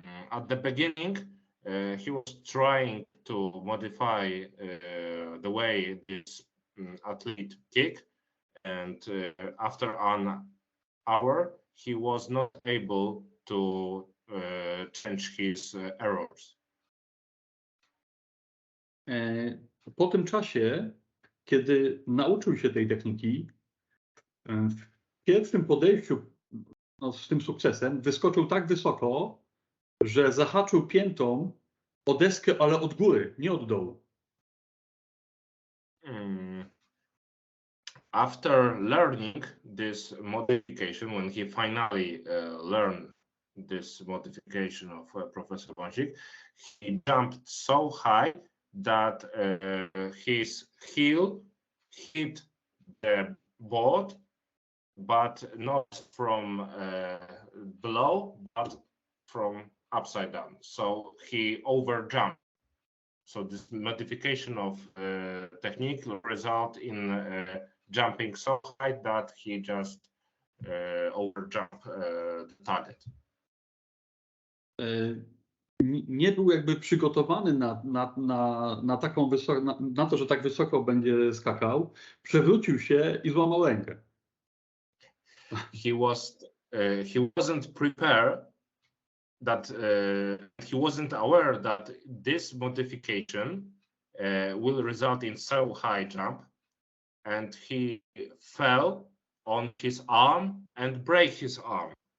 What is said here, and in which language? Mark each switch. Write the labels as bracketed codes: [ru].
[en] At the beginning, he was trying to modify the way this athlete kick, and after an hour, he was not able to change his errors. [pl] Po tym czasie, kiedy nauczył się tej techniki, w pierwszym podejściu z tym sukcesem wyskoczył tak wysoko, że zahaczył piętą o deskę, ale od góry, nie od dołu. [en] After learning this modification, when he finally learned this modification of Professor Wąsik, he jumped so high that his heel hit the board, but not from below, but from upside down. So he overjumped. So this modification of technique will result in jumping so high that he just overjumped the target. [pl] Nie był jakby przygotowany na taką na to, że tak wysoko będzie skakał. Przewrócił się i złamał rękę. [en] He wasn't prepared, that he wasn't aware that this modification will result in so high jump, and he fell on his arm and break his arm.